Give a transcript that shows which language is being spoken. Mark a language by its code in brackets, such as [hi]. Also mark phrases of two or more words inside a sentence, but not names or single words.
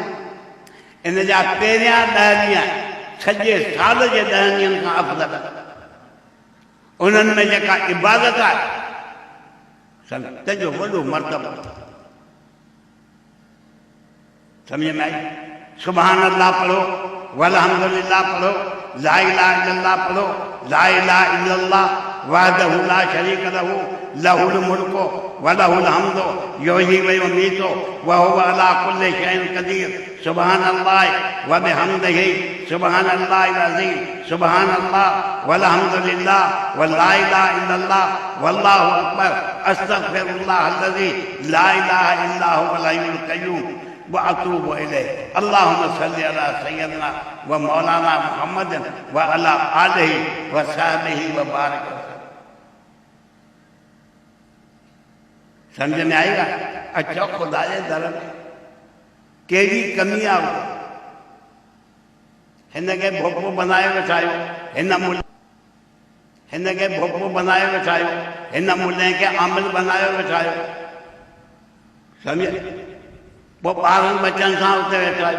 [sd] इन जा पहिरियां 10 ॾींहं सॼे साल जे 10 ॾींहंनि खां अफ़ज़ल। उन्हनि में जेका इबादत आहे तंहिंजो वॾो मर्तबो। सम्झ में आई? [ar] سبحان الله [sd] पढ़ो, वल्हम्दुलिल्लाह पढ़ो, [ar] لا إله إلا الله पढ़ो, لا إله إلا الله وحده لا شريك له له الملك وله الحمد يحيي ويميت وهو على كل شيء قدير. سبحان الله وبحمده سبحان الله العظيم سبحان الله والحمد لله ولا إله إلا الله والله أكبر أستغفر الله الذي لا إله إلا هو الحي القيوم وأتوب إليه. اللهم صل على سيدنا ومولانا محمد وعلى آله وصحبه وبارك. [hi] समझ में आएगा? [sd] अच्छा खुदा जे दर में कहिड़ी कमी आहे? हिन खे भोपो बनाए वेठा आहियो, हिन खे भोपो बनाए वेठा आहियो, हिन मुल्हे खे आमिल बनाए वेठा आहियो। सम्झ? पोइ ॿारनि बचनि सां उते वेठा आहियो।